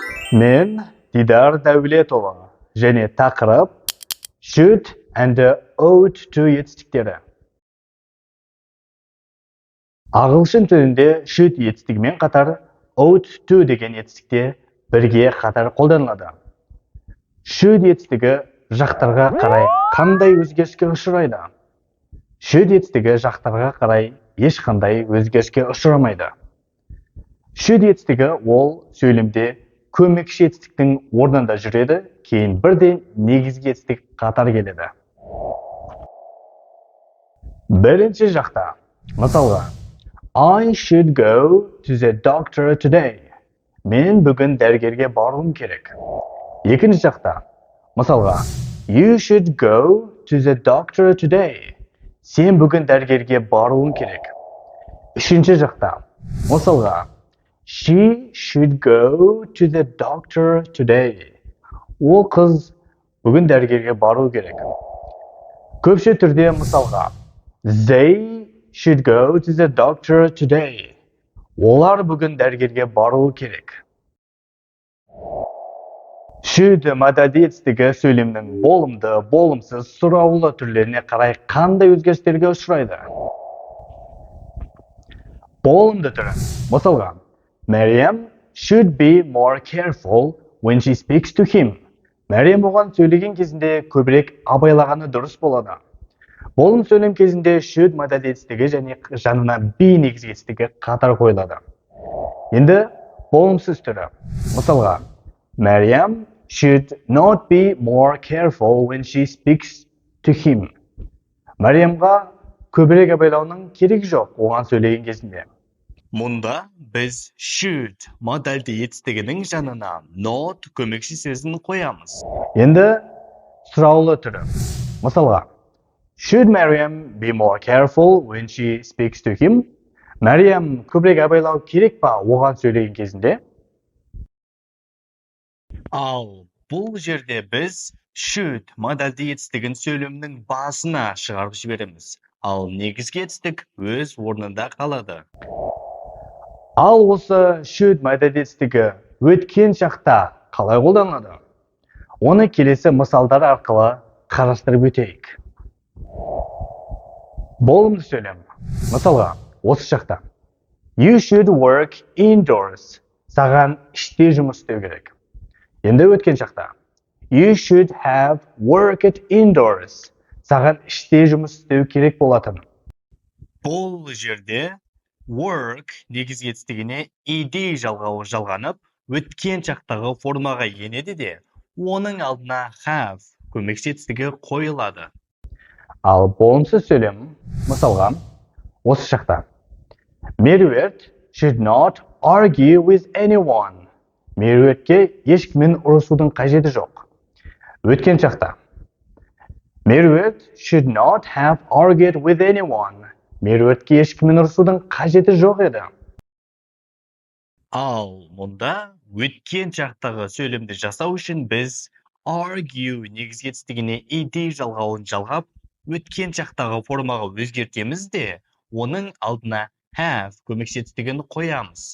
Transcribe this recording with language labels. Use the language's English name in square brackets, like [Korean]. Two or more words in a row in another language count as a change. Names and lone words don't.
[Kazakh] Мен Дидар Дәулетұлы және тақырып [English] should and ought to [Kazakh] етістіктері. Ағылшын тілінде should етістігімен қатар [English] ought to [Kazakh] деген етістікте бірге қатар қолданылады. Should етістігі жақтарға қарай қандай өзгеріске ұшырайды? Should етістігі жақтарға қарай ешқандай өзгеріске ұшырамайды. Should етістігі ол сөйлемде көмекші етістіктің орнында жүреді, кейін бірден негізгі етістік қатар келеді. Бірінші жақта, мысалға, [English] I should go to the doctor today. [Kazakh] Мен бүгін дәрігерге баруым керек. Екінші жақта, мысалға, [English] You should go to the doctor today. [Kazakh] Сен бүгін дәрігерге баруың керек. Үшінші жақта, мысалға, [English] She should go to the doctor today. [Kazakh] Ол қыз бүгін дәрігерге бару керек. Көпше түрде мысалға, [English] They should go to the doctor today. [Kazakh] Олар бүгін дәрігерге бару керек. Should модальді етістігі сөйлемнің болымды, болымсыз, сұраулы түрлеріне қарай қандай өзгерістерге ұшырайды? Болымды түрі. Мысалға, [English] Maryam should be more careful when she speaks to him. [Kazakh] Maryam оған сөйлеген кезінде көбірек абайлағаны дұрыс болады. Болым сөйлем кезінде should модальді етістігі және жанына be негізгі етістігі қатар қойылады. Енді болымсыз түрі. Мысалға, [English] Maryam should not be more careful when she speaks to him. [Kazakh] Мариямға көбірек абайлауының керек жоқ оған сөйлеген кезінде. Мұнда біз should модальді етістігінің жанына not көмекші сөзін қоямыз. Енді сұраулы түрі. Мысалға, [English] Should Maryam be more careful when she speaks to him? [Kazakh] Мариям көбірек абайлау керек па оған сөйлеген кезінде? Ал бұл жерде біз should модальді етістігін сөйлемнің басына шығарып жібереміз. Ал негізгі етістік өз орнында қалады. Ал осы should модальді етістігі өткен шақта қалай қолданылады? Оны келесі мысалдар арқылы қарастырып өтейік. Болымды сөйлем. Мысалға, осы шақта. [English] You should work indoors. [Kazakh] Саған іште жұмыс істеу керек. Енді өткен шақта. [English] You should have worked indoors. [Kazakh] Саған іште жұмыс істеу керек болатын. Бұл жерде work негізгі етістігіне ed жалғауы жалғанып, өткен шақтағы формаға енеді де, оның алдына have көмекші етістігі қойылады. Ал болымсыз сөйлем, мысалға, осы шақта. [English] Меруерт should not argue with anyone. [Kazakh] Меруертке ешкіммен ұрысудың қажеті жоқ. Өткен шақта. [English] Меруерт should not have argued with anyone. [Kazakh] Меруертке ешкіммен ұрысудың қажеті жоқ еді. Ал мұнда өткен шақтағы сөйлемді жасау үшін біз argue негізгі етістігіне ed жалғауын жалғап, өткен шақтағы формаға өзгертеміз де, оның алдына have көмекші етістігін қоямыз.